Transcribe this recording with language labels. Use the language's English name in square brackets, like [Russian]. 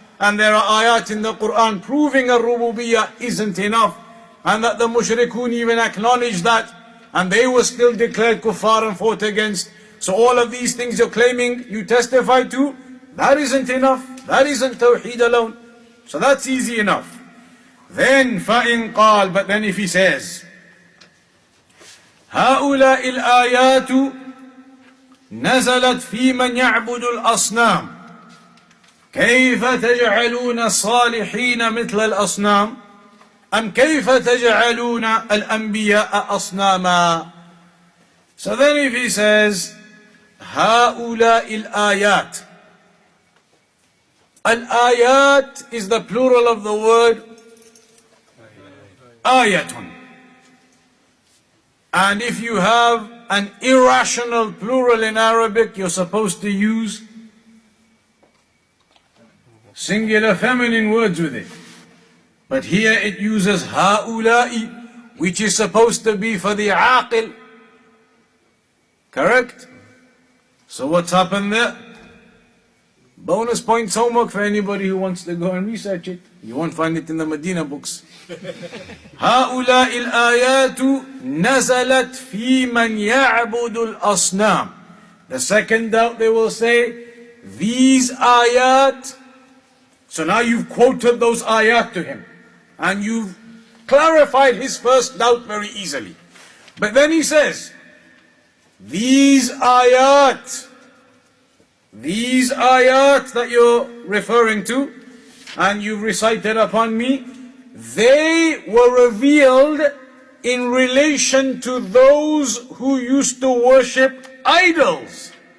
[English] And there are ayat in the Quran proving Ar-Rububiyyah isn't enough. And that the mushrikun even acknowledged that. And they were still declared kuffar and fought against. So all of these things you're claiming you testify to, that isn't enough. That isn't tawheed alone. So that's easy enough. Then [Arabic] فَإِنْ قَالَ, [English] but then if he says, [Arabic] هؤلاء الآيات نزلت في من يعبد الأصنام كيف تجعلون الصالحين مثل الأصنام أم كيف تجعلون الأنبياء أصناما. [English] So then if he says [Arabic] هؤلاء الآيات, [English] al-ayat is the plural of the word ayatun. And if you have an irrational plural in Arabic, you're supposed to use singular feminine words with it. But here it uses ha'ula'i, which is supposed to be for the aqil. Correct? So what's happened there? Bonus points homework for anybody who wants to go and research it. You won't find it in the Medina books. [Arabic] هؤلاء الآيات نزلت في من يعبد الأصنام. [English] The second doubt they will say, these ayat. So now you've quoted those ayat to him. And you've clarified his first doubt very easily. But then he says, these ayat that you're referring to, and you've recited upon me, they were revealed in relation to those who used to worship idols.